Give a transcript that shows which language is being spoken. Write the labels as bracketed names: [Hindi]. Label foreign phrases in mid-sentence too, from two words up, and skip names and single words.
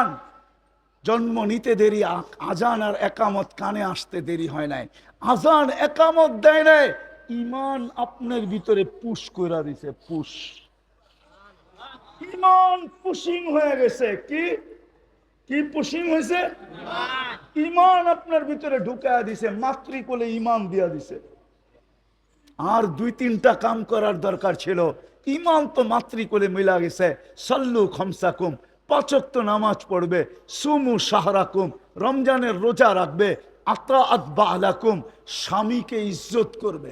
[Bangla] জন্ম নিতে দেরি, আজান আর একামত কানে আসতে দেরি হয় নাই। আজান একামত দেয় নাই, ইমান আপনার ভিতরে পুশ কইরা দিছে। পুশ, ইমান পুশিং হয়ে গেছে। কি কি পুশিং হয়েছে? ইমান আপনার ভিতরে ঢুকায়া দিছে, মাতৃকোলে ইমান দিয়া দিছে। আর 2-3টা কাম করার দরকার ছিল। ইমান তো মাতৃকোলে মিলা গেছে। [Arabic] صلوا خمسكم, [Bangla] 5 ওয়াক্ত নামাজ পড়বে, [Arabic] صوموا شهركم, [Bangla] রমজানের রোজা রাখবে, [Arabic] طاعة بعلكم, [Bangla] স্বামীকে ইজ্জত করবে।